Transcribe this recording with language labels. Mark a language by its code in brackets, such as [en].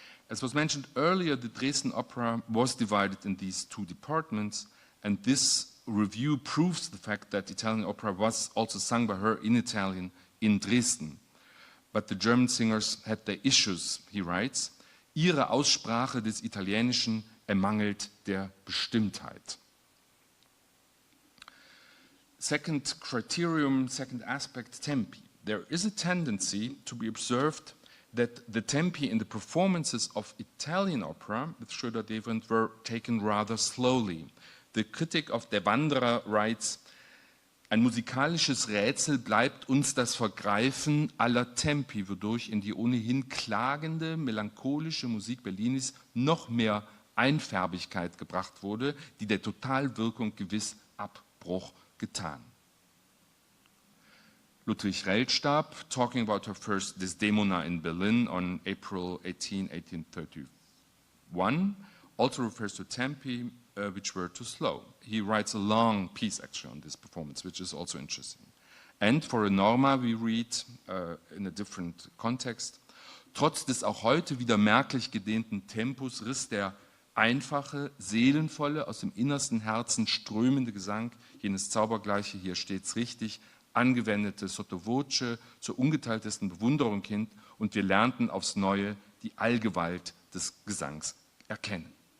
[en] As was mentioned earlier, the Dresden opera was divided in these 2 departments, and this review proves the fact that Italian opera was also sung by her in Italian in Dresden. But the German singers had their issues, he writes. [de] Ihre Aussprache des Italienischen ermangelt der Bestimmtheit. [en] Second criterion, second aspect, tempi. There is a tendency to be observed that the tempi in the performances of Italian opera with Schroeder-Devrient were taken rather slowly. The critic of Der Wanderer writes, [de] Ein musikalisches Rätsel bleibt uns das Vergreifen aller Tempi, wodurch in die ohnehin klagende, melancholische Musik Bellinis noch mehr Einfärbigkeit gebracht wurde, die der Totalwirkung gewiss Abbruch getan. [en] Ludwig Rellstab, talking about her first Desdemona in Berlin on April 18, 1831, also refers to tempi which were too slow. He writes a long piece actually on this performance, which is also interesting. And for a Norma we read in a different context, [de] trotz des auch heute wieder merklich gedehnten Tempus riss der einfache, seelenvolle, aus dem innersten Herzen strömende Gesang, jenes zaubergleiche, hier steht's richtig, angewendete sotto voce zur ungeteiltesten Bewunderung hin und wir lernten aufs Neue die Allgewalt des Gesangs erkennen.